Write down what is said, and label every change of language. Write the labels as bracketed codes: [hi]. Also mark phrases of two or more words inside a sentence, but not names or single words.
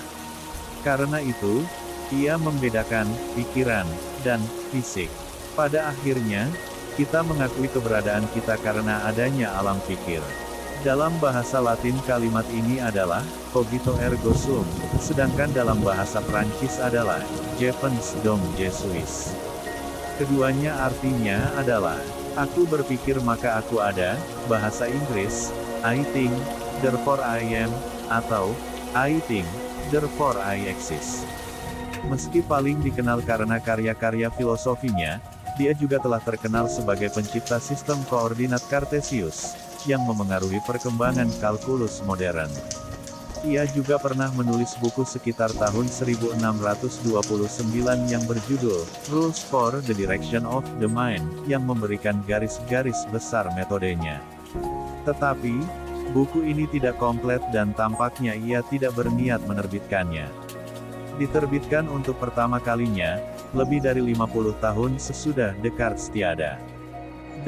[id] Karena itu, ia membedakan pikiran dan fisik. Pada akhirnya, kita mengakui keberadaan kita karena adanya alam pikir. Dalam bahasa Latin kalimat ini adalah [la] cogito ergo sum, [id] sedangkan dalam bahasa Prancis adalah [fr] je pense donc je suis. [id] Keduanya artinya adalah aku berpikir maka aku ada, bahasa Inggris, [en] I think, therefore I am, atau I think, therefore I exist. [id] Meski paling dikenal karena karya-karya filosofinya, dia juga telah terkenal sebagai pencipta sistem koordinat Cartesius, yang memengaruhi perkembangan kalkulus modern. Ia juga pernah menulis buku sekitar tahun 1629 yang berjudul, Rules for the Direction of the Mind, yang memberikan garis-garis besar metodenya. Tetapi, buku ini tidak komplit dan tampaknya ia tidak berniat menerbitkannya. Diterbitkan untuk pertama kalinya, lebih dari 50 tahun sesudah Descartes tiada.